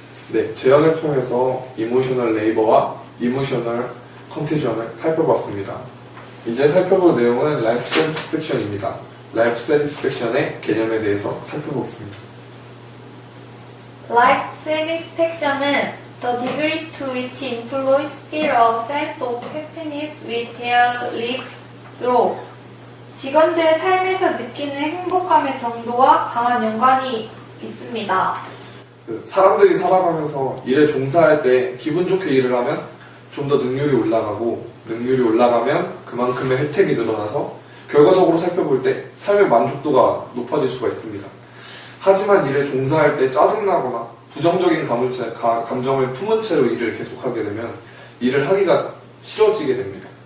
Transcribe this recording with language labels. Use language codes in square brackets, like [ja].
[ko] 네, 재현을 통해서 이모셔널 레이버와 이모셔널 컨테이전을 살펴봤습니다. 이제 살펴볼 내용은 라이프 세티스팩션입니다. 라이프 세티스팩션의 개념에 대해서 살펴보겠습니다. [en] Life satisfaction은 the degree to which employees feel a sense of happiness with their live로 [ko] 직원들의 삶에서 느끼는 행복감의 정도와 강한 연관이 있습니다. 사람들이 살아가면서 일에 종사할 때 기분 좋게 일을 하면 좀 더 능률이 올라가고 능률이 올라가면 그만큼의 혜택이 늘어나서 결과적으로 살펴볼 때 삶의 만족도가 높아질 수가 있습니다. 하지만 일에 종사할 때 짜증나거나 부정적인 감정을 품은 채로 일을 계속하게 되면 일을 하기가 싫어지게 됩니다.